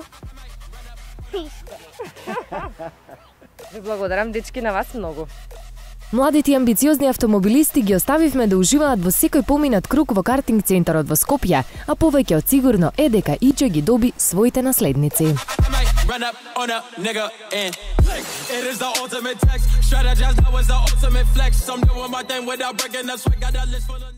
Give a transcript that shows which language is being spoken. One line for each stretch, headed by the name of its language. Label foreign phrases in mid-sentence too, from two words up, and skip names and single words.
Macedonian: Исто. Ви благодарам, дечки, на вас многу. Младите и амбициозни автомобилисти ги оставивме да уживаат во секој поминат круг во картинг центарот во Скопје, а повеќе од сигурно е дека Иџа ги доби своите наследници.
English: Run up on a nigga and it is the ultimate text. Strategize, that was the ultimate flex. I'm doing my thing without breaking the sweat. Got that list full of